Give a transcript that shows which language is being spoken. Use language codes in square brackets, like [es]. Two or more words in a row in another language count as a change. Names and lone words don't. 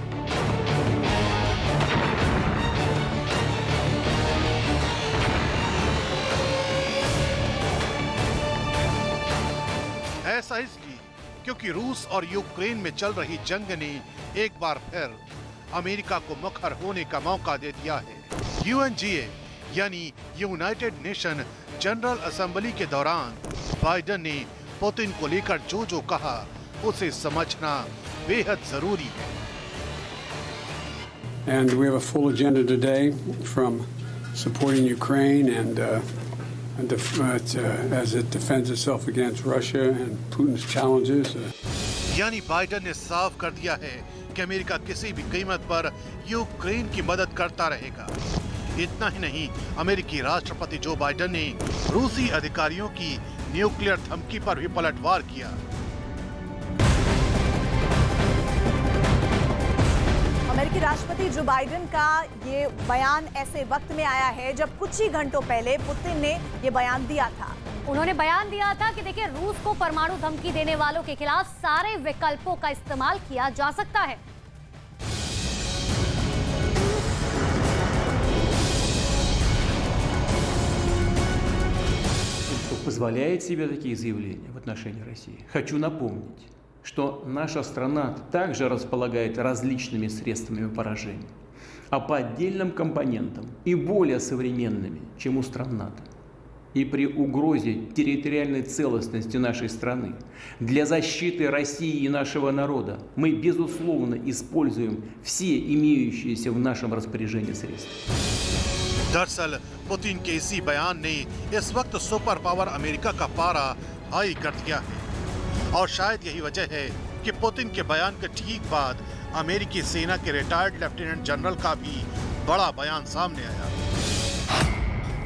[hi] ऐसा इसलिए क्योंकि रूस और यूक्रेन में चल रही जंग ने एक बार फिर अमेरिका को मुखर होने का मौका दे दिया है। यूएनजीए यानी यूनाइटेड नेशन जनरल असेंबली के दौरान बाइडेन ने पुतिन को लेकर जो कहा उसे समझना बेहद जरूरी है। [en] And we have a full agenda today from supporting Ukraine and as it defends itself against Russia and Putin's challenges. [hi] यानी बाइडेन ने साफ कर दिया है कि अमेरिका किसी भी कीमत पर यूक्रेन की मदद करता रहेगा। इतना ही नहीं, अमेरिकी राष्ट्रपति जो बाइडेन ने रूसी अधिकारियों की न्यूक्लियर धमकी पर भी पलटवार किया। अमेरिकी राष्ट्रपति जो बाइडेन का ये बयान ऐसे वक्त में आया है जब कुछ ही घंटों पहले पुतिन ने ये बयान दिया था। उन्होंने बयान दिया था कि देखिए, रूस को परमाणु धमकी देने वालों के खिलाफ सारे विकल्पों का इस्तेमाल किया जा सकता है। [ru] Позволяет себе такие заявления в отношении России. Хочу напомнить, что наша страна также располагает различными средствами поражения, а по отдельным компонентам и более современными, чем у стран НАТО. И при угрозе территориальной целостности нашей страны для защиты России и нашего народа мы, безусловно, используем все имеющиеся в нашем распоряжении средства. [hi] दरअसल पुतिन के इसी बयान ने इस वक्त [en] super power [hi] अमेरिका का पारा हाई कर दिया है और शायद यही वजह है कि पुतिन के बयान के ठीक बाद अमेरिकी सेना के [en] retired lieutenant general [hi] का भी बड़ा बयान सामने आया।